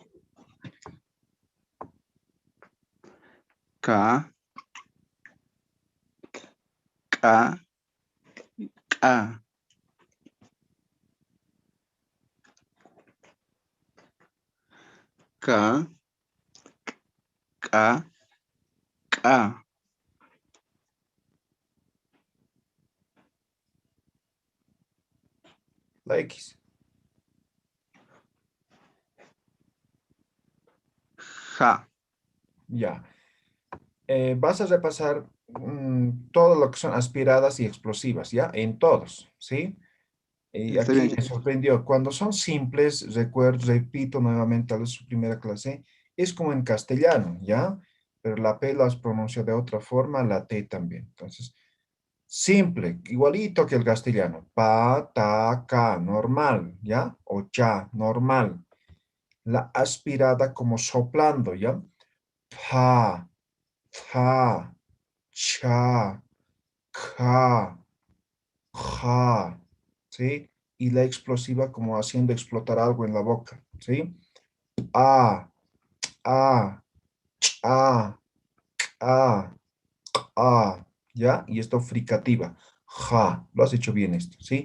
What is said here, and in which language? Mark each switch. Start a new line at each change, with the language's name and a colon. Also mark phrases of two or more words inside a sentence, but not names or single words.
Spanish: Ka, ka, ka. Ka, ka, ka. La X. Ja. Ya. Vas a repasar todo lo que son aspiradas y explosivas, ¿ya? En todos, ¿sí? Y Está aquí bien. me sorprendió. Cuando son simples, repito nuevamente, tal vez su primera clase, es como en castellano, ¿ya? Pero la P las pronuncia de otra forma, la T también. Entonces, simple, igualito que el castellano. Pa, ta, ca, normal, ¿ya? O cha, normal. La aspirada como soplando, ¿ya? Pa, ta, cha, ca, ja, ¿sí? Y la explosiva como haciendo explotar algo en la boca, ¿sí? A, a, a, a, a, ¿ya? Y esto fricativa, ja, lo has hecho bien esto, ¿sí?